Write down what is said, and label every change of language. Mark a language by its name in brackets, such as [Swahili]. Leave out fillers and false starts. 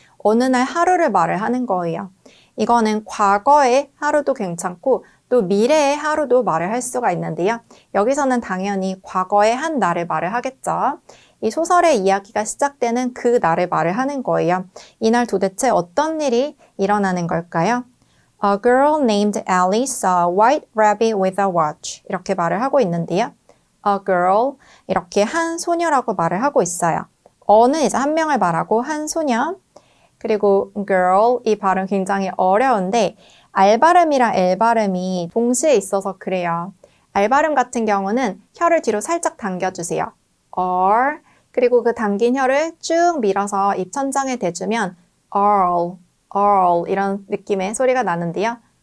[Korean] 어느 날 하루를 말을 하는 거예요. 이거는 과거의 하루도 괜찮고 또 미래의 하루도 말을 할 수가 있는데요. 여기서는 당연히 과거의 한 날을 말을 하겠죠. 이 소설의 이야기가 시작되는 그 날을 말을 하는 거예요. 이날 도대체 어떤 일이 일어나는 걸까요? [English] A girl named Alice saw a white rabbit with a watch. [Korean] 이렇게 말을 하고 있는데요. [English] A girl, [Korean] 이렇게 한 소녀라고 말을 하고 있어요. 어느 이제 한 명을 말하고 한 소녀. 그리고 girl, 이 발음 굉장히 어려운데 알 발음이랑 엘 발음이 동시에 있어서 그래요. 알 발음 같은 경우는 혀를 뒤로 살짝 당겨주세요. R, 그리고 그 당긴 혀를 쭉 밀어서 입천장에 대주면 Earl, Earl 이런 느낌의 소리가 나는데요.